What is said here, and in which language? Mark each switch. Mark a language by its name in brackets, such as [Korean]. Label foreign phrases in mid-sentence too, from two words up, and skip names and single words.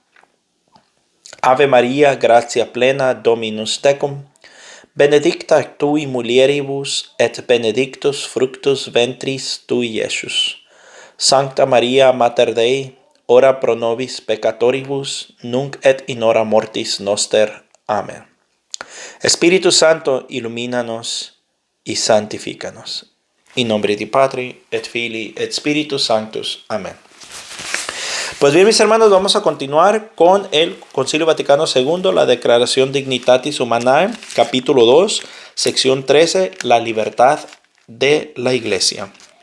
[Latin] Ave Maria, gratia plena, Dominus tecum, benedicta tui mulieribus, et benedictus fructus ventris tui, Iesus. Sancta Maria, Mater Dei, ora pro nobis peccatoribus, nunc et in hora mortis noster. Amén. [Spanish] Espíritu Santo, ilumínanos y santifícanos. [Latin] In [Spanish] nombre de [Latin] Patri, et Filii, et Spiritus Sanctus. Amén. [Spanish] Pues bien, mis hermanos, vamos a continuar con el Concilio Vaticano II, la Declaración Dignitatis Humanae, capítulo 2, sección 13, la libertad de la Iglesia.